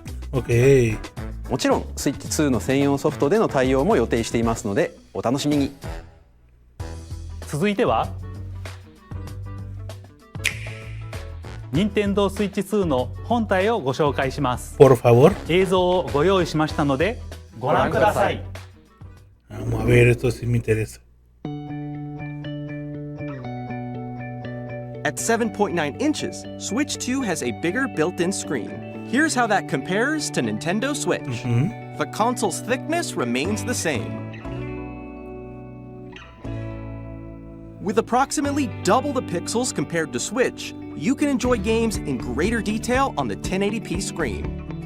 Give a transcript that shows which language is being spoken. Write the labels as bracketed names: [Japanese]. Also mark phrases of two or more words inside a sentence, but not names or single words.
[Japanese] もちろんスイッチ2の専用ソフトでの対応も予定していますのでお楽しみに。続いては任天堂スイッチ2の本体をご紹介します。 [Spanish] Por favor. [Japanese] 映像をご用意しましたのでご覧ください。 [Spanish] Vamos a ver, esto sí me interesa. [English] At 7.9 inches, Switch 2 has a bigger built-in screen. Here's how that compares to Nintendo Switch. The console's thickness remains the same. With approximately double the pixels compared to Switch, you can enjoy games in greater detail on the 1080p screen.